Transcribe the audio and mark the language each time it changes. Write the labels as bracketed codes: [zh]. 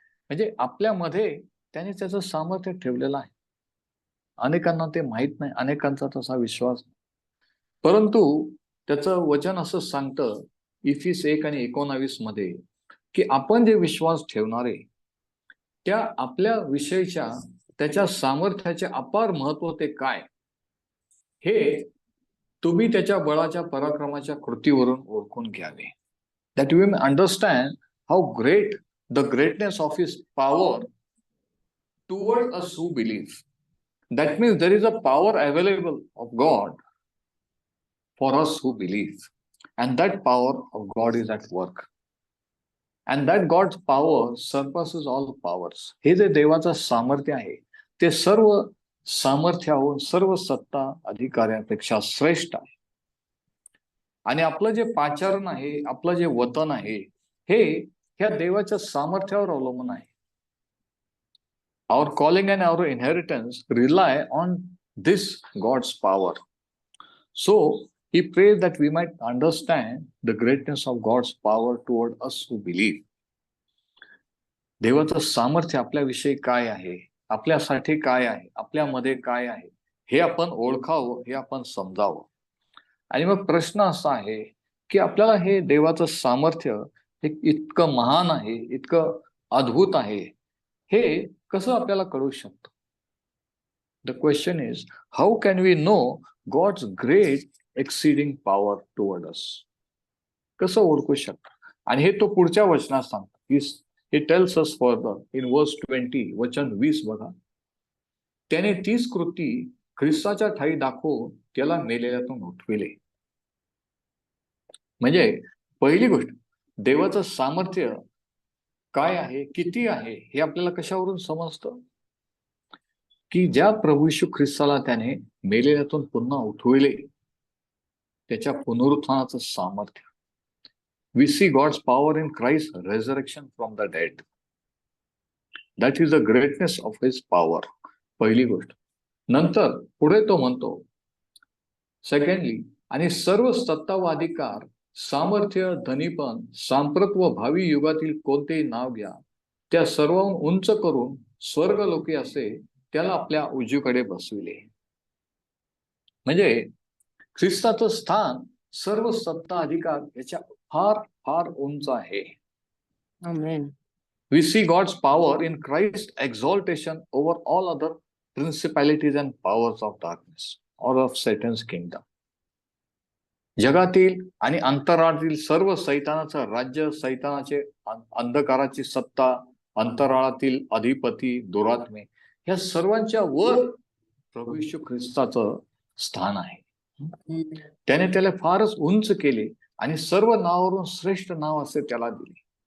[mr] म्हणजे आपल्यामध्ये त्याने त्याचं सामर्थ्य ठेवलेलं आहे. अनेकांना ते माहित नाही, अनेकांचा तसा विश्वास नाही, परंतु त्याचं वचन असं सांगतं इफिस 1:19 मध्ये की आपण जे विश्वास ठेवणारे त्या आपल्या विषयीच्या त्याच्या सामर्थ्याचे अपार महत्व ते काय, हे तुम्ही त्याच्या बळाच्या पराक्रमाच्या कृतीवरून ओळखून घ्यावे. [en] That you may understand how great the greatness of his power toward us who believe. That means there is a power available of God for us who believe, and that power of God is at work, and that God's power surpasses all powers. [mr] हे जे देवाचं सामर्थ्य आहे ते सर्व सामर्थ्याहून, सर्व सत्ता अधिकाऱ्यापेक्षा श्रेष्ठ आहे. आणि आपलं जे पाचारण आहे, आपलं जे वतन आहे, हे ह्या देवाच्या सामर्थ्यावर अवलंबून आहे. [en] Our calling and our inheritance rely on this God's power. So he prays that we might understand the greatness of God's power toward us who believe. [mr] देवाचं सामर्थ्य आपल्याविषयी काय आहे, आपल्यासाठी काय आहे, आपल्यामध्ये काय आहे, हे आपण ओळखावं, हे आपण समजावं. आणि मग प्रश्न असा आहे की आपल्याला हे देवाचं सामर्थ्य हे इतकं महान आहे, इतकं अद्भुत आहे, हे कसं आपल्याला कळू शकतं. [en] The question is how can we know God's great exceeding power toward us. [mr] कसं ओळखू शकतो. आणि हे तो पुढच्या वचनात सांगतो. [en] He tells us further in verse 20, [mr] वचन 20 बघा. त्याने 30 कृती ख्रिस्ताच्या ठाई दाखवून त्याला मेलेल्यातून उठविले. म्हणजे पहिली गोष्ट, देवाचं सामर्थ्य काय आहे, किती आहे, हे आपल्याला कशावरून समजतं की ज्या प्रभू येशू ख्रिस्ताला त्याने मेलेल्यातून पुन्हा उठविले, त्याच्या पुनरुत्थानाचं सामर्थ्य. [en] We see God's power in Christ's resurrection from the dead. That is the greatness of his power. [mr] पहिली गोष्ट. नंतर पुढे तो म्हणतो, सेकंडली, आणि सर्व सत्ता व अधिकार, सामर्थ्य, धनीपण, सांप्रत व भावी युगातील कोणतेही नाव घ्या, त्या सर्वांहून उंच करून स्वर्गलोकी असे त्याला आपल्या उजवीकडे बसविले. म्हणजे ख्रिस्ताचं स्थान सर्व सत्ता अधिकार याच्या फार फार उंच आहे. [en] Amen. We see God's power in Christ's exaltation over all other principalities and powers of darkness or of Satan's kingdom. [mr] जगातील आणि अंतराळातील सर्व सैतानाचं राज्य, सैतानाचे अंधकाराची सत्ता, अंतराळातील अधिपती, दुरात्मे, या सर्वांच्या वर प्रभू येशू ख्रिस्ताचं स्थान आहे. त्याने त्याला फारच उंच केले आणि सर्व नावावरून श्रेष्ठ नाव असे त्याला दिले.